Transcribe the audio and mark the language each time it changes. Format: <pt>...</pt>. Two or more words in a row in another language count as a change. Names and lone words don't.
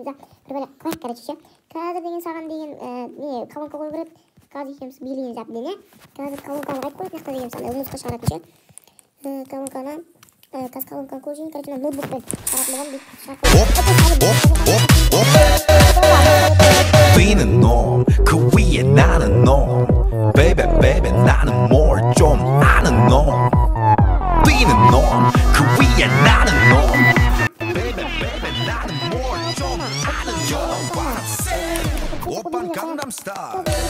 <kk>Бір бәле қылайық короче ше. Қазір деген саған деген не колонка қою керек. Қазір екеуміз билейміз әбден, қазір колонканы айтып қойып, мақта деген сондай музыка шығаратын ше. Колонканы, қазір колонканы көрейін, короче, ноутбукпен шығаратын болған, бүйтіп шығарып</kk> <ko>뛰는 놈 그 위에 나는 놈</ko> <en>Baby baby</en> <ko>나는 뭘 좀 아는 놈 뛰는 놈 그 위에 나는 놈</ko> <en>Baby baby</en> <ko>나는 뭘 좀 아는 놈</ko> <en>What I'm saying</en> <ko>오빤 강남스타일</ko>